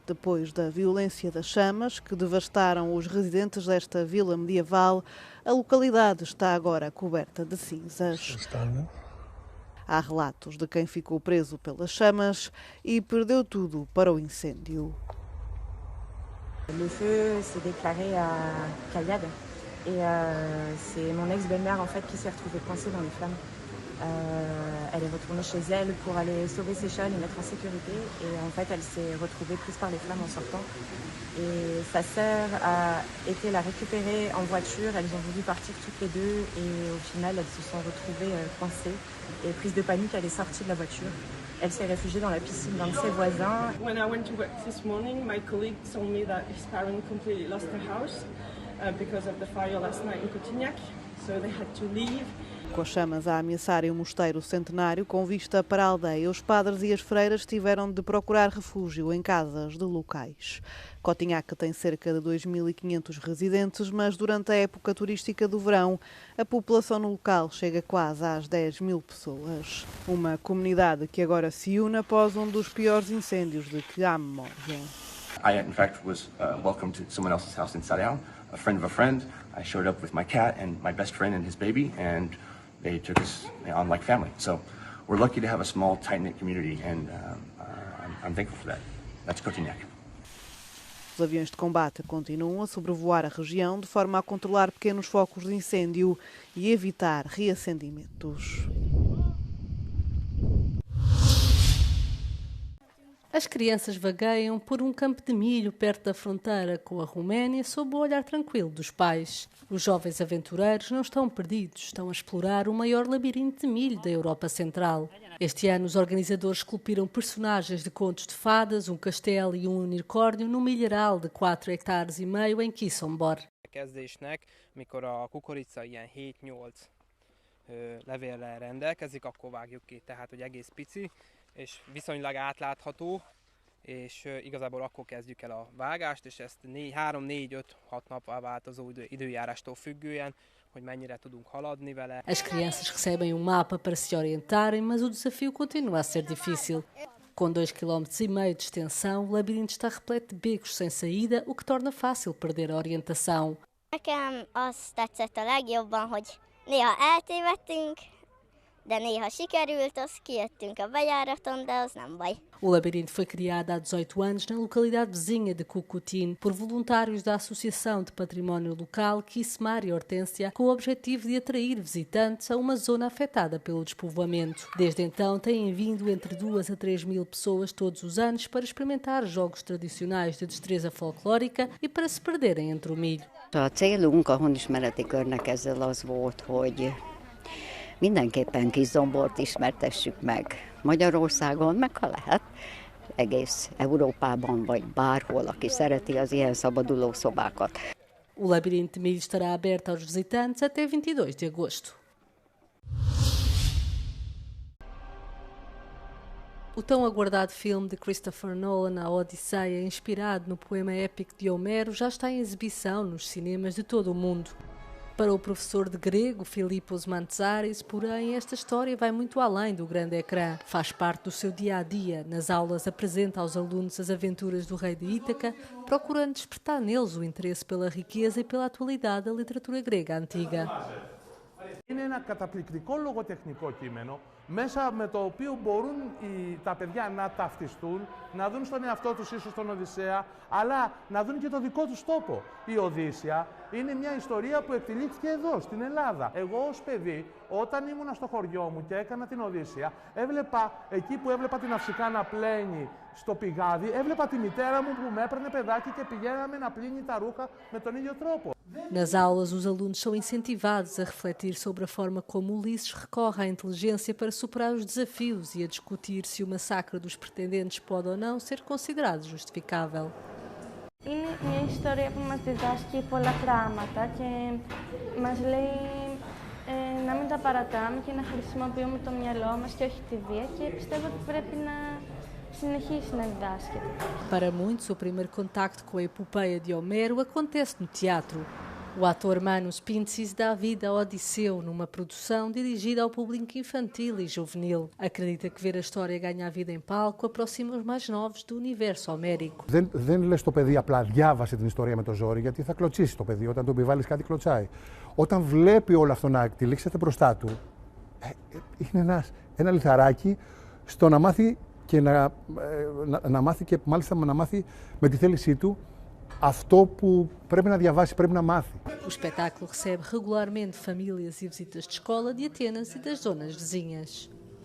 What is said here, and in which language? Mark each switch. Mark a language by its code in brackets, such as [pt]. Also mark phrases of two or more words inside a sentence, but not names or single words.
[pt] Depois da violência das chamas que devastaram os residentes desta vila medieval, a localidade está agora coberta de cinzas. Há relatos de quem ficou preso pelas chamas e perdeu tudo para o incêndio. [fr] Le feu s'est déclaré à Cayade. Et c'est mon ex-belle-mère en fait qui s'est retrouvée coincée dans les flammes. Elle est retournée chez elle pour aller sauver ses chats, les mettre en sécurité. Et en fait, elle s'est retrouvée prise par les flammes en sortant. Et sa sœur a été la récupérer en voiture. Elles ont voulu partir toutes les deux. Et au final, elles se sont retrouvées coincées. Et prise de panique, elle est sortie de la voiture. Elle s'est réfugiée dans la piscine d'un de ses voisins. [en] When I went to work this morning, my colleague told me that his parents completely lost their house. Because of the fire last night in Cotignac, so they had to leave. [pt] Com as chamas a ameaçarem o mosteiro centenário com vista para a aldeia, os padres e as freiras tiveram de procurar refúgio em casas de locais. Cotignac tem cerca de 2.500 residentes, mas durante a época turística do verão, a população no local chega quase às 10.000 pessoas. Uma comunidade que agora se une após um dos piores incêndios de que há memória. [en] I, in fact, was welcomed to someone else's house in Sarrião, a friend of a friend. I showed up with my cat and my best friend and his baby, and they took us on like family. So we're lucky to have a small, tight-knit community, and I'm thankful for that. That's Cotignac. [pt] Os aviões de combate continuam a sobrevoar a região de forma a controlar pequenos focos de incêndio e evitar reacendimentos. As crianças vagueiam por um campo de milho perto da fronteira com a Roménia sob o olhar tranquilo dos pais. Os jovens aventureiros não estão perdidos, estão a explorar o maior labirinto de milho da Europa Central. Este ano os organizadores esculpiram personagens de contos de fadas, um castelo e um unicórnio num milharal de 4,5 hectares em Kiszombar. [hu] Kezdésnek, mikor a kukorica ilyen 7-8 levéllel rendelkezik, akkor vágjuk ki, tehát hogy egész pici, és viszonylag átlátható, és igazából akkor kezdjük el a vágást, és ezt 3-4-5-6 nappal változó időjárástól függően, hogy mennyire tudunk haladni vele. [pt] As crianças recebem um mapa para se orientarem, mas o desafio continua a ser difícil. Com 2,5 km de extensão, o labirinto está repleto de becos sem saída, o que torna fácil perder a orientação. [hu] Nekem az tetszett a legjobban, hogy néha eltévedtünk, de néha sikerült, az kijöttünk a bejáraton, de az nem baj. [pt] O labirinto foi criado há 18 anos na localidade vizinha de Cucutín por voluntários da Associação de Património Local Kismar e Hortência, com o objetivo de atrair visitantes a uma zona afetada pelo despovoamento. Desde então têm vindo entre 2 a 3 mil pessoas todos os anos para experimentar jogos tradicionais de destreza folclórica e para se perderem entre o milho. [hu] A célunk a honismereti körnek ezzel az volt, hogy mindenképpen Kiszomort ismertessük meg Magyarországon, meg ha lehet, egész Európában, vagy bárhol, aki szereti az ilyen szabaduló szobákat. [pt] O labirinto de milho estará aberto aos visitantes até 22 de agosto. O tão aguardado filme de Christopher Nolan, A Odisseia, inspirado no poema épico de Homero, já está em exibição nos cinemas de todo o mundo. Para o professor de grego, Filipos Mantzaris, porém, esta história vai muito além do grande ecrã. Faz parte do seu dia-a-dia. Nas aulas apresenta aos alunos as aventuras do rei de Ítaca, procurando despertar neles o interesse pela riqueza e pela atualidade da literatura grega antiga. [el] Είναι ένα καταπληκτικό λογοτεχνικό κείμενο, μέσα με το οποίο μπορούν τα παιδιά να ταυτιστούν, να δουν στον εαυτό τους ίσως τον Οδυσσέα, αλλά να δουν και το δικό τους τόπο. Η Οδύσσια είναι μια ιστορία που εκτελήθηκε εδώ, στην Ελλάδα. Εγώ ως παιδί, όταν ήμουνα στο χωριό μου και έκανα την Οδύσσια, έβλεπα, εκεί που έβλεπα την Αυσικά να πλένει στο πηγάδι, έβλεπα τη μητέρα μου που με έπαιρνε παιδάκι και πηγαίναμε να πλύνει τα ρούχα με τον ίδιο τρόπο. [pt] Nas aulas, os alunos são incentivados a refletir sobre a forma como Ulisses recorre à inteligência para superar os desafios e a discutir se o massacre dos pretendentes pode ou não ser considerado justificável. [el] Είναι μια ιστορία που μας διδάσκει πολλά πράγματα και μας λέει να μην τα παρατάμε και να χρησιμοποιούμε το μυαλό μας και όχι τη βία και πιστεύω ότι πρέπει να συνεχίσει να διδάσκεται. [pt] Para muitos, o primeiro contacto com a epopeia de Homero acontece no teatro. O ator Manos Pintsis dá vida a Odisseu numa produção dirigida ao público infantil e juvenil. Acredita que ver a história ganhar vida em palco aproxima os mais novos do universo homérico. [el] Δεν λες το παιδί απλά διάβασε την ιστορία με το ζόρι, γιατί θα κλωτσίσει το παιδί. Όταν του επιβάλλεις κάτι, κλωτσάει. Όταν βλέπει όλο αυτό να εκτελήξεται μπροστά του, είναι ένα λιθαράκι στο να μάθει και να μάθει και μάλιστα να μάθει με τη θέλησή του αυτό που πρέπει να διαβάσει, πρέπει να μάθει. [pt] O espetáculo recebe regularmente famílias e visitas de escola de Atenas e das zonas vizinhas.